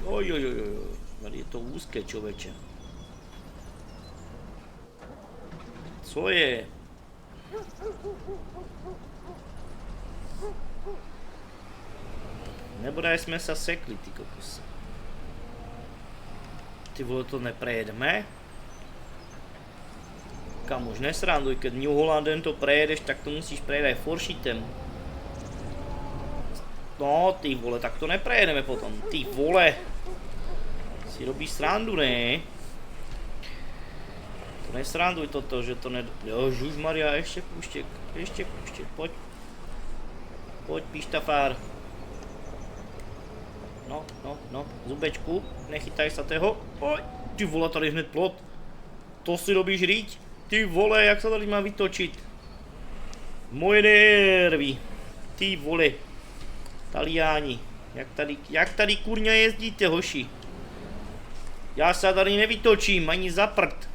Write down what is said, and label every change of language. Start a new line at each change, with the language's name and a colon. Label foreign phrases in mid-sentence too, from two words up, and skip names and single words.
Czech: Ojojojoj, tady je to úzké, člověče. Co je? Nebodaj jsme se sekli, ty kokose. Ty vole,
Slovak: to neprejedeme? Kam už nesranduj, keď New Hollandem to prejedeš, tak to musíš prejet aj Forshitem.
Czech: No, ty vole, tak to neprejedeme potom. Ty vole.
Slovak: Si robíš srandu, ne? Nesranduj toto, že to Ježišmarja, ešte kúštek, poď. Poď, pištafár. No, zubečku, nechytaj sa toho.
Czech: Oj, ty vole, tady hned plot.
Slovak: To si robíš riť?
Czech: Ty vole, jak sa tady má vytočiť? Moje nervy. Ty vole. Taliáni. Jak tady kurňa jezdíte, hoši? Já sa tady nevytočím, ani za prd.